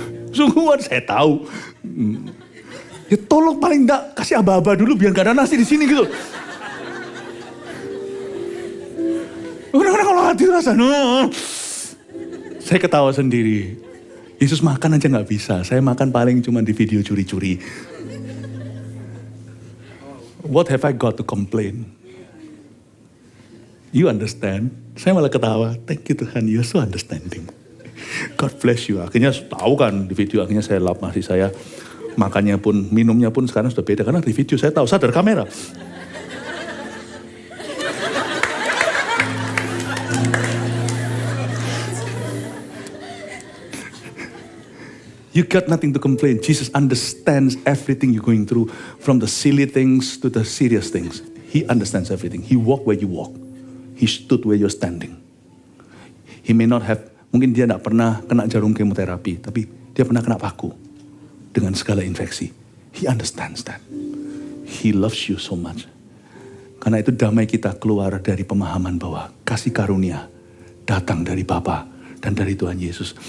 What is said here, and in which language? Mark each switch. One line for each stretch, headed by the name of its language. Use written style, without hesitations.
Indonesian: Sungguhan saya tahu. Ya tolong paling enggak kasih aba-aba dulu biar gak ada nasi di sini gitu. Kadang-kadang kalau hati rasa, saya ketawa sendiri. Yesus makan aja gak bisa. Saya makan paling cuma di video curi-curi.
English: What have I got to complain? You understand?
Indonesian: Saya malah ketawa.
English: Thank you Tuhan, you're so understanding. God bless you.
Indonesian: Akhirnya tahu kan di video, akhirnya saya lap nasi saya. Makannya pun, minumnya pun sekarang sudah beda. Karena di video saya tahu, sadar kamera.
English: You got nothing to complain. Jesus understands everything you're going through. From the silly things to the serious things. He understands everything. He walked where you walk. He stood where you're standing. He may not have
Indonesian: Mungkin dia tidak pernah kena jarum kemoterapi, tapi dia pernah kena paku dengan segala infeksi.
English: He understands that. He loves you so much.
Indonesian: Karena itu damai kita keluar dari pemahaman bahwa kasih karunia datang dari Bapa dan dari Tuhan Yesus.